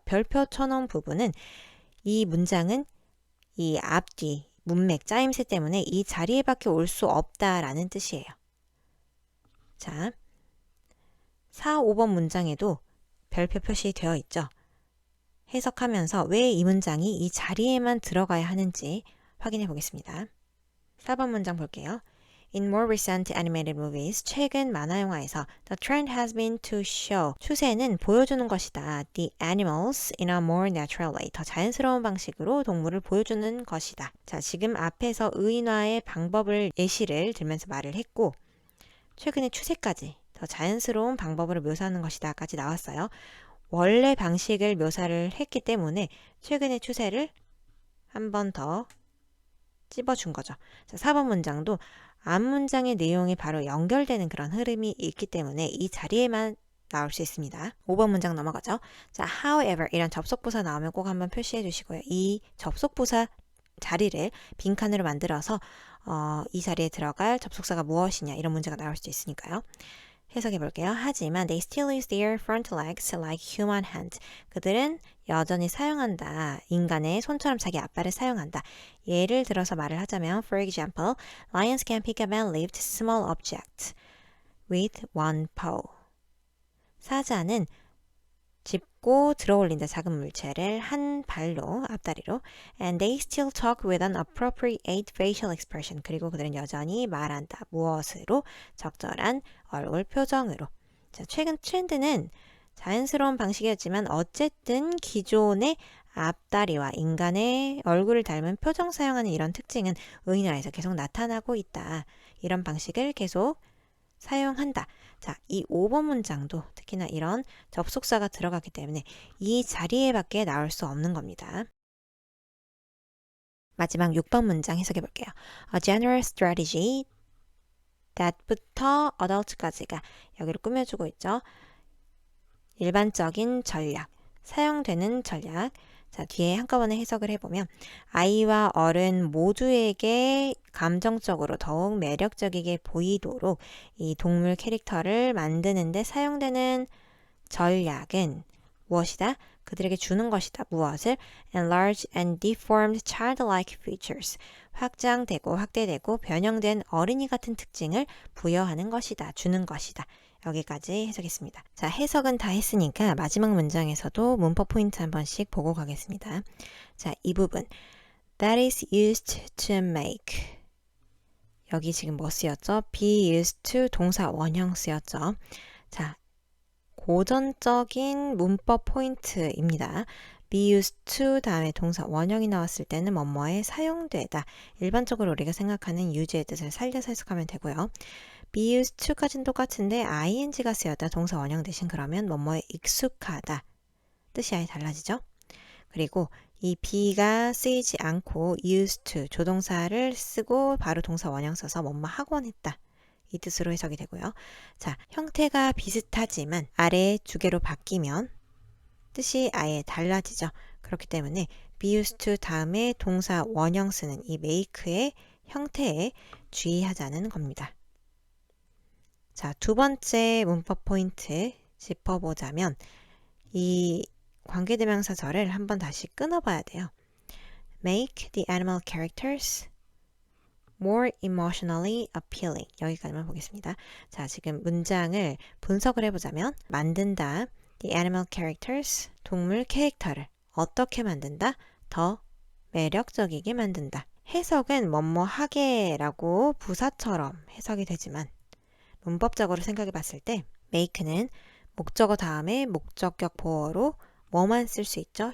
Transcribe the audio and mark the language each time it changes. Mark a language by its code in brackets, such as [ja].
[ko] 별표 쳐놓은 부분은 이 문장은 이 앞뒤, 문맥, 짜임새 때문에 이 자리에밖에 올 수 없다라는 뜻이에요. 자, 4, 5번 문장에도 별표 표시되어 있죠. 해석하면서 왜 이 문장이 이 자리에만 들어가야 하는지 확인해 보겠습니다. 4번 문장 볼게요. [en] In more recent animated movies, [ko] 최근 만화 영화에서 [en] the trend has been to show, [ko] 추세는 보여주는 것이다. [en] The animals in a more natural way, [ko] 더 자연스러운 방식으로 동물을 보여주는 것이다. 자, 지금 앞에서 의인화의 방법을 예시를 들면서 말을 했고 최근의 추세까지 더 자연스러운 방법으로 묘사하는 것이다까지 나왔어요. 원래 방식을 묘사를 했기 때문에 최근의 추세를 한 번 더 찝어준 거죠. 자, 4번 문장도 앞 문장의 내용이 바로 연결되는 그런 흐름이 있기 때문에 이 자리에만 나올 수 있습니다. 5번 문장 넘어가죠. 자, however 이런 접속부사 나오면 꼭 한번 표시해 주시고요. 이 접속부사 자리를 빈칸으로 만들어서 이 자리에 들어갈 접속사가 무엇이냐 이런 문제가 나올 수도 있으니까요. 해석해 볼게요. 하지만 [en] they still use their front legs like human hands. [ko] 그들은 여전히 사용한다. 인간의 손처럼 자기 앞발을 사용한다. 예를 들어서 말을 하자면 [en] For example, lions can pick up and lift small objects with one paw. [ko] 사자는 짚고 들어올린다. 작은 물체를 한 발로, 앞다리로. [en] And they still talk with an appropriate facial expression. [ko] 그리고 그들은 여전히 말한다. 무엇으로? 적절한 얼굴 표정으로. 자, 최근 트렌드는 자연스러운 방식이었지만 어쨌든 기존의 앞다리와 인간의 얼굴을 닮은 표정 사용하는 이런 특징은 의인화에서 계속 나타나고 있다. 이런 방식을 계속 사용한다. 자, 이 5번 문장도 특히나 이런 접속사가 들어갔기 때문에 이 자리에밖에 나올 수 없는 겁니다. 마지막 6번 문장 해석해 볼게요. [en] A general strategy [ko] that부터 adult까지가 여기를 꾸며주고 있죠. 일반적인 전략, 사용되는 전략. 자, 뒤에 한꺼번에 해석을 해보면 아이와 어른 모두에게 감정적으로 더욱 매력적이게 보이도록 이 동물 캐릭터를 만드는 데 사용되는 전략은 무엇이다? 그들에게 주는 것이다. 무엇을? [en] Enlarged and deformed childlike features. [ko] 확장되고 확대되고 변형된 어린이 같은 특징을 부여하는 것이다. 주는 것이다. 여기까지 해석했습니다. 자, 해석은 다 했으니까 마지막 문장에서도 문법 포인트 한 번씩 보고 가겠습니다. 자, 이 부분 [en] That is used to make. [ko] 여기 지금 뭐 쓰였죠? be used to 동사 원형 쓰였죠. 자, 고전적인 문법 포인트입니다. be used to 다음에 동사 원형이 나왔을 때는 뭐뭐에 사용되다. 일반적으로 우리가 생각하는 use의 뜻을 살려서 해석하면 되고요. be used to까지는 똑같은데 ing가 쓰였다. 동사 원형 대신 그러면 뭐뭐에 익숙하다. 뜻이 아예 달라지죠. 그리고 이 be가 쓰이지 않고 used to 조동사를 쓰고 바로 동사 원형 써서 뭐뭐 하곤 했다. 이 뜻으로 해석이 되고요. 자, 형태가 비슷하지만 아래 두 개로 바뀌면 뜻이 아예 달라지죠. 그렇기 때문에 be used to 다음에 동사 원형 쓰는 이 make의 형태에 주의하자는 겁니다. 자, 두 번째 문법 포인트 짚어보자면 이 관계대명사절을 한번 다시 끊어봐야 돼요. [en] Make the animal characters more emotionally appealing. [ko] 여기까지만 보겠습니다. 자, 지금 문장을 분석을 해보자면 만든다. [en] The animal characters, [ko] 동물 캐릭터를 어떻게 만든다? 더 매력적이게 만든다. 해석은 뭐뭐하게라고 부사처럼 해석이 되지만 문법적으로 생각해 봤을 때 make는 목적어 다음에 목적격 보어로 뭐만 쓸 수 있죠?